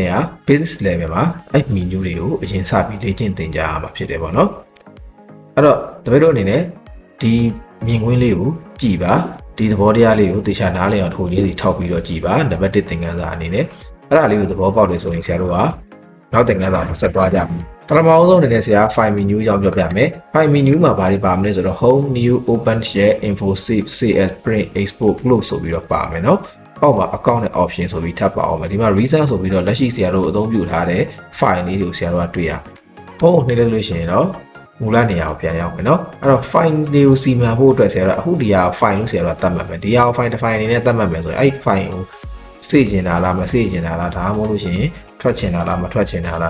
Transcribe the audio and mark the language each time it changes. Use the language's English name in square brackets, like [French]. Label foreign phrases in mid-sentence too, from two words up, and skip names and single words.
[Burmese] နဲ့က [English] basic level [Burmese] မှာအဲ့ menu တွေကိုအရင်စပြီးလေ့ကျင့်သင်ကြရမှာဖြစ်တယ်ပေါ့နော်အဲ့တော့တပည့်တို့အနေနဲ့ဒီမြင်ကွင်းလေးကိုကြည်ပါဒီသဘောတရားလေးကိုတေချာနားလည်အောင်ထိုးလေးစီထောက် ပြီးတော့ကြည်ပါနံပါတ်1သင်ခန်းစာအနေနဲ့အဲ့ဒါလေးကိုသဘောပေါက်တယ်ဆိုရင်ဆရာတို့ကနောက်သင်ခန်းစာကိုဆက်သွားကြမယ်ပထမဆုံးအနေနဲ့ဆရာ [English] file menu [Burmese] ကြောင်းပြောပြမယ် [English] file menu [Burmese] မှာဘာတွေပါမလဲဆိုတော့ [English] home new open share info save cs print export close [Burmese] ဆိုပြီးတော့ပါမယ်เนาะအောက်မှာ account နဲ့ option ဆိုပြီးထပ်ပါအောင်မယ်ဒီမှာ reason ဆိုပြီးတော့လက်ရှိဆရာတို့အသုံးပြုထားတဲ့ file လေးတွေကိုဆရာတို့ကတွေ့ရဖုန်းကိုနှိပ်လိုက်လို့ရှိရင်တော့မူလနေရာကိုပြန်ရောက်မယ်เนาะအဲ့တော့ file တွေကိုစီမံဖို့အတွက်ဆရာတို့အခုဒီဟာ file လို့ဆရာတို့ကသတ်မှတ်မယ်ဒီဟာ file တစ် file အနေနဲ့သတ်မှတ်မယ်ဆိုရင်အဲ့ file ကိုစေ့ကျင်တာလားမစေ့ကျင်တာလားဒါမှမဟုတ်လို့ရှိရင်ထွက်ချင်တာလားမထွက်ချင်တာလား